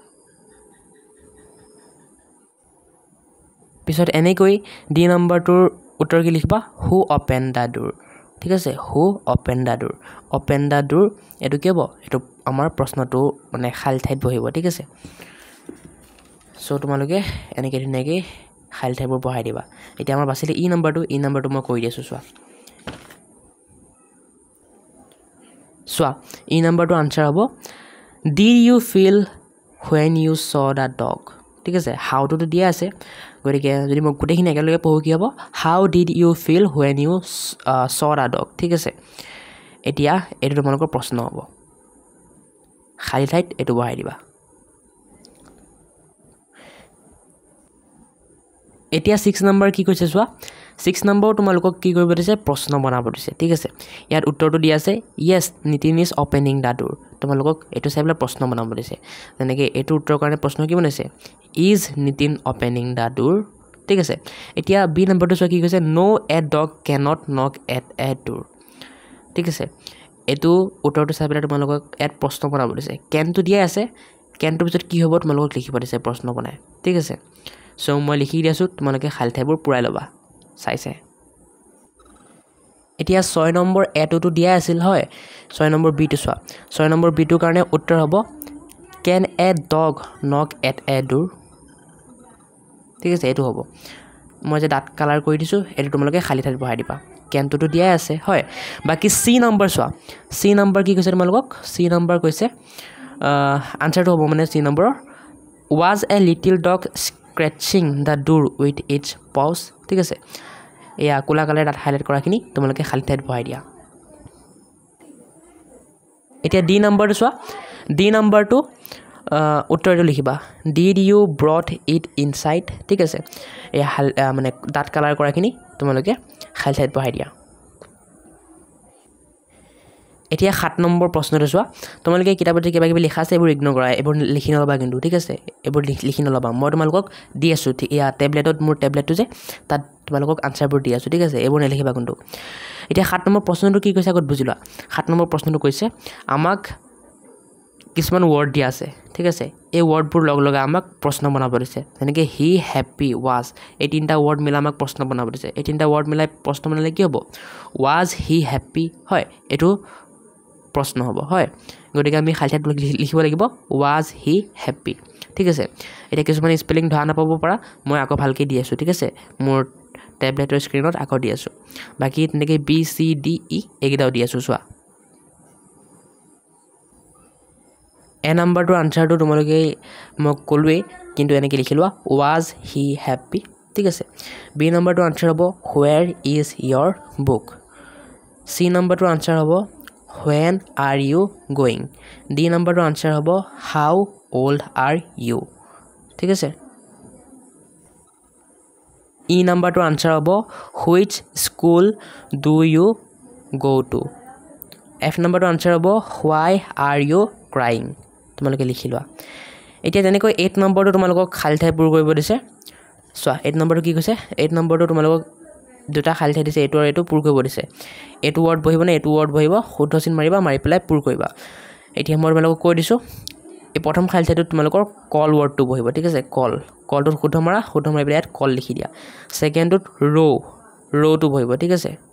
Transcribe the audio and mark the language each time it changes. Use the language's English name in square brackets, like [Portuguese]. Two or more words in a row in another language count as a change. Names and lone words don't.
[Assamese] পিছত এনেকৈ ডি নম্বৰটোৰ উত্তৰ কি লিখিবা [English] who open the door [Assamese] ঠিক আছে [English] who open the door [Assamese] এটো কি হ'ব এটো আমাৰ প্ৰশ্নটো মানে খালি ঠাইত বহিব ঠিক আছে সো তোমালোকে এনেকৈ ধুনীয়াকৈ খালি ঠাইবোৰ বহাই দিবা এতিয়া আমাৰ বাছিলে ই নম্বৰটো মই কৈ দিছো চোৱা ই নম্বৰটো আনসাৰ হ'ব [English] did you feel when you saw the dog [Assamese] ঠিক আছে [English] how to [Assamese] দিয়া আছে গতিকে যদি মই গোটেইখিনি একেলগে পঢ়ো কি হ'ব [English] how did you feel when you saw the dog [Assamese] ঠিক আছে এতিয়া এটো তোমালোকৰ প্ৰশ্ন হ'ব খালি ঠাইত এটো বহাই দিবা এতিয়া 6 নম্বৰ কি কৈছে চোৱা 6 নম্বৰ তোমালোকক কি কৰিব দিছে প্ৰশ্ন বনাব দিছে ঠিক আছে ইয়াত উত্তৰটো দিয়া আছে [English] yes নিতিন is opening the door [Assamese] তোমালোকক এটো চাইবলে প্ৰশ্ন বনাব দিছে যেনেকৈ এটো উত্তৰ কাৰণে প্ৰশ্ন কি বনাইছে [English] is নিতিন opening the door [Assamese] ঠিক আছে এতিয়া বি নম্বৰটো চোৱা কি কৈছে [English] no a dog cannot knock at a door [Assamese] ঠিক আছে এটো উত্তৰটো চাইবলে তোমালোকক এট প্ৰশ্ন বনাব দিছে can টো দিয়া আছে can টো পিছত কি হ'ব তোমালোকক লিখিব দিছে প্ৰশ্ন বনাই ঠিক আছে সো মই লিখি দিছো তোমালোকে খালি ঠাইবোৰ পুৰাই লবা চাইছে এতিয়া 6 নম্বৰ এটোটো দিয়া আছিল হয় 6 নম্বৰ বি টো চোৱা 6 নম্বৰ বি টোৰ কাৰণে উত্তৰ হ'ব can a [English] dog knock at a door [Assamese] ঠিক আছে এটো হ'ব মই যে [English] dot colour [Assamese] কৰি দিছো এটো তোমালোকে খালি ঠাইত বহাই দিবা can টো দিয়া আছে হয় বাকি সি নম্বৰ চোৱা সি নম্বৰ কি কৈছে তোমালোকক সি নম্বৰ কৈছে আনসাৰটো হ'ব মানে সি নম্বৰ [English] was a little dog scratching the door [Assamese] with its paws ঠিক আছে এয়া কোলা [English] colour dot highlight [Assamese] কৰাখিনি তোমালোকে খালি ঠাইত বহাই দিয়া এতিয়া ডি নম্বৰটো চোৱা ডি নম্বৰটো উত্তৰটো লিখিবা [English] did you brought it inside [Assamese] ঠিক আছে এয়া মানে [English] dot colour [Assamese] কৰাখিনি তোমালোকে খালি ঠাইত বহাই দিয়া এতিয়া 7 নম্বৰ প্ৰশ্নটো চোৱা তোমালোকে কিতাপত কিবা কিবি লিখা আছে এবোৰ ইগনোৰ কৰা এবোৰ লিখি নলবা কিন্তু ঠিক আছে এবোৰ লিখি নলবা মই তোমালোকক দি আছো ইয়া টেবলেটত মোৰ টেবলেটটো যে তাত তোমালোকক আনসাৰবোৰ দি আছো ঠিক আছে এবোৰ নেলিখিবা কিন্তু এতিয়া 7 নম্বৰ প্ৰশ্নটো কি কৈছে আগত বুজিলা 7 নম্বৰ প্ৰশ্নটো কৈছে আমাক কিছুমান ওয়াৰ্ড দিয়া আছে ঠিক আছে এই ওয়াৰ্ডবোৰ লগ লগা আমাক প্ৰশ্ন বনাব দিছে যেনেকৈ [English] he happy was [Assamese] এই তিনটা ওয়াৰ্ড মিলাই আমাক প্ৰশ্ন বনাব দিছে এই তিনটা ওয়াৰ্ড মিলাই প্ৰশ্ন বনালে কি হ'ব [English] was he happy [Assamese] হয় এটো প্ৰশ্ন হ'ব হয় গতিকে আমি খালি ঠাইত লিখিব লাগিব [English] was he happy [Assamese] ঠিক আছে এটা কিছুমান স্পেলিং ধৰা নাপাব পৰা মই আকৌ ভালকৈ দি আছো ঠিক আছে মোৰ টেবলেটৰ স্ক্ৰিনত আকৌ দি আছো বাকি তেনেকৈ বি সি ডি ই এইকেইটাও দি আছো চোৱা এ নম্বৰটোৰ আনসাৰটো তোমালোকে মই ক'লোৱেই কিন্তু এনেকৈ লিখি লোৱা [English] was he happy [Assamese] ঠিক আছে বি নম্বৰটোৰ আনসাৰ হ'ব [English] where is your book [Assamese] সি নম্বৰটোৰ আনসাৰ হ'ব [English] when are you going [Assamese] ডি নম্বৰটোৰ আনসাৰ হ'ব [English] how old are you [Assamese] ঠিক আছে ই নম্বৰটোৰ আনসাৰ হ'ব [English] which school do you go to [Assamese] এফ নম্বৰটোৰ আনসাৰ হ'ব [English] why are you crying [Assamese] তোমালোকে লিখি লোৱা এতিয়া তেনেকৈ 8 নম্বৰটো তোমালোকক খালি ঠাই পূৰ কৰিব দিছে চোৱা 8 নম্বৰটো কি কৈছে 8 নম্বৰটো তোমালোকক দুটা খালি ঠাই দিছে এটো আৰু এটো পূৰ কৰিব দিছে এটো ওয়াৰ্ড বহিব না এটো ওয়াৰ্ড বহিব শুদ্ধ চিন মাৰিবা মাৰি পেলাই পূৰ কৰিবা এতিয়া মই তোমালোকক কৈ দিছো এই প্ৰথম খালি ঠাইটো তোমালোকৰ কল ওয়াৰ্ডটো বহিব ঠিক আছে কলটো শুদ্ধ মাৰি পেলাই ইয়াত কল লিখি দিয়া সেকেন্ডটোত ৰোটো বহিব ঠিক আছে